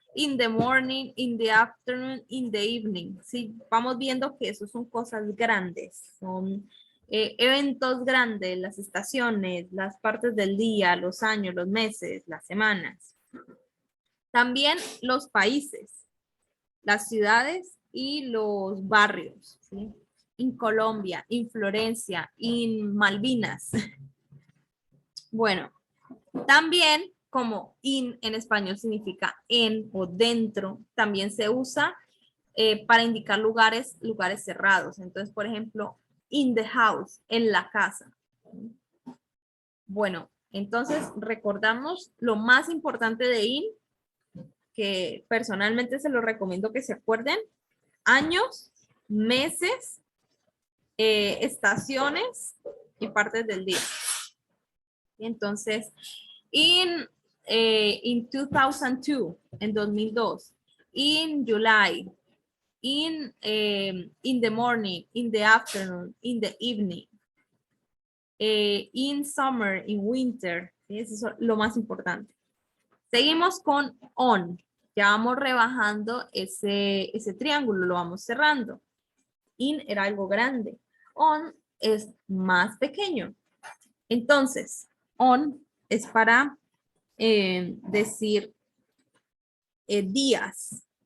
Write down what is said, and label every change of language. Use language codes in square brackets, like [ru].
[en] In the morning, in the afternoon, in the evening. [es] ¿Sí? Vamos viendo que eso son cosas grandes. Son eventos grandes, las estaciones, las partes del día, los años, los meses, las semanas. También los países, las ciudades y los barrios, ¿sí? En Colombia, en Florencia, en Malvinas. Bueno, también como in en español significa en o dentro, también se usa para indicar lugares cerrados. Entonces, por ejemplo, [en] in the house, [es] en la casa. Bueno, entonces recordamos lo más importante de in, que personalmente se lo recomiendo que se acuerden: años, meses, estaciones y partes del día. Entonces, [en] in 2002, [es] en 2002, [en] in July, in the morning, in the afternoon, in the evening, in summer, in winter. [es] ¿Sí? Eso es lo más importante. Seguimos con on. Ya vamos rebajando ese triángulo, lo vamos cerrando. In era algo grande. On es más pequeño. Entonces, on es para decir días.